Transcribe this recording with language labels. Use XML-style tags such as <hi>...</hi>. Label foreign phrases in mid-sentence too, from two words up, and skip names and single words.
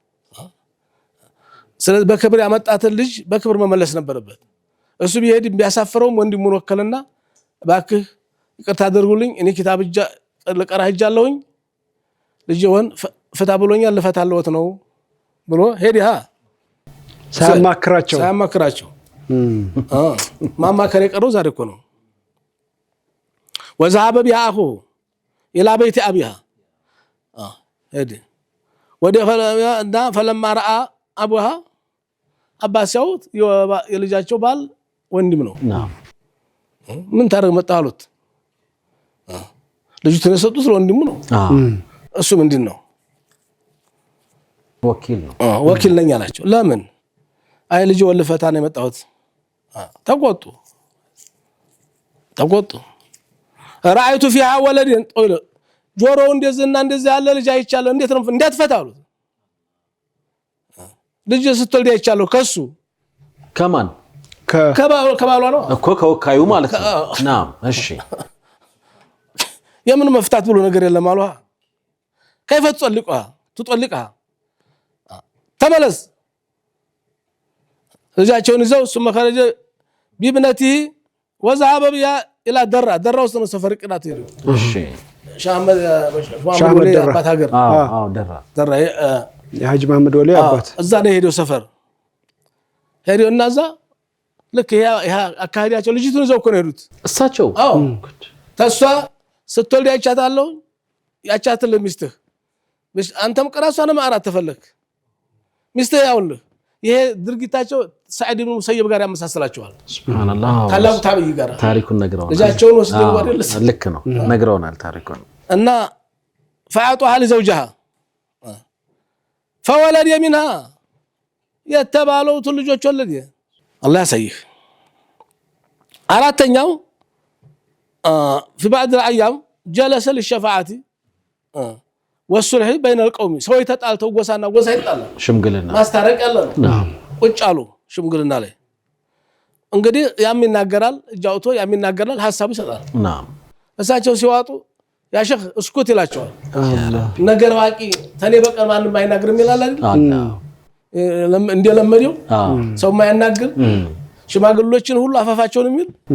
<am>ስለዚህ በክብር ያመጣትን ልጅ በክብር መመለስ ነበረበት እሱ ቢሄድ ቢያሳፍረውም ወንድሙን ወከለና ባክህ ይቅርታ አድርጉልኝ እኔ ኪታብ ለቀራ ሄጃለሁኝ ልጅውን ፍታ ብሎኛል ልፈታለሁት ነው ብሎ ሄዲያ ሳያማክራቸው ማማከር የቀረው ዛሬ እኮ ነው</am> <ar>وذهب بأخوه إلى بيت أبيها هدي فلما رأى أبوها</ar> <am>አባስ ያውት የልጃቸው ባል ወንድም ነው ምን ታረግ መጣ አሉት ልጅቱን የሰጡት ለወንድሙ ነው እሱ ምንድነው ወኪል ነው ወኪል ነኝ አላቸው ለምን አይ ልጅ ወልፈታ ነው የመጣሁት ተቆጡ</am> <ar>رأيت فيها ولد طول</ar> <am>ጆሮው እንደዚህና እንደዚህ ያለ ልጅ አይቻለሁ እንዴት ነው እንዳትፈታ አሉት ልጅ ስትወልድ አይቻለሁ ከሱ ከማን ከባሏ ነው እኮ ከወካዩ ማለት ነው ናም እሺ የምን መፍታት ብሎ ነገር የለም አሏ</am> <ar>كيف تطلقها</ar> <am>ተመለስ ልጃቸውን ይዘው</am> <ar>ثم خرج بابنته وذهب بها الى درة</ar> <am>ውስጥ ነው ሰፈር ቅናት ሄዱ እሺ ሻመድ ወሌ አባት ሀገር ደራ የሐጂ መሐመድ ወሌ አባት እዛ ነው ሄደው ሰፈር ሄደው እና እዛ ልክ ያ አካሄዳቸው ልጅቱን ይዘው እኮ ነው ሄዱት እሳቸው ተሷ ስትወልድ ያቻታለው ያቻት ለሚስትህ አንተም ቀራሷንም አራት ተፈለክ ሚስትህ ያውልህ ይሄ ድርጊታቸው ሰዒድ ኢብኑ ሙሰይብ ጋር ያመሳሰላቸዋል ሱብሃንአላህ ታላቁ ታቢይ ጋር ታሪኩን ነግረውናል ልጃቸውን ወስደው አይደል ልክ ነው ነግረውናል ታሪኩን እና</am> <ar>فاعطوها لزوجها فولد منها</ar> <am>የተባለው ልጆች ወለደ አላህ ያሳይህ አራተኛው</am> <ar>في بعض الايام جلس للشفاعه والصلح بين القوم</ar> <am>ሰው ተጣልተው ጎሳና ጎሳ ይጣላል ሽምግልና ማስታረቅ ያለ ነው ቁጭ አሉ ሽምግልና ላይ እንግዲህ ያም ይናገራል እጃውቶ ያም ይናገራል ሐሳብ ይሰጣል ናም እሳቸው ሲዋጡ ያ ሼክ እስኩት ይላቸዋል ነገር ዋቂ ተኔ በቀር ማንም አይናገርም ይላል አይደል እንደለመደው ሰው ማይናገር ሽማግሌዎችን ሁሉ አፋፋቸውን የሚል</am>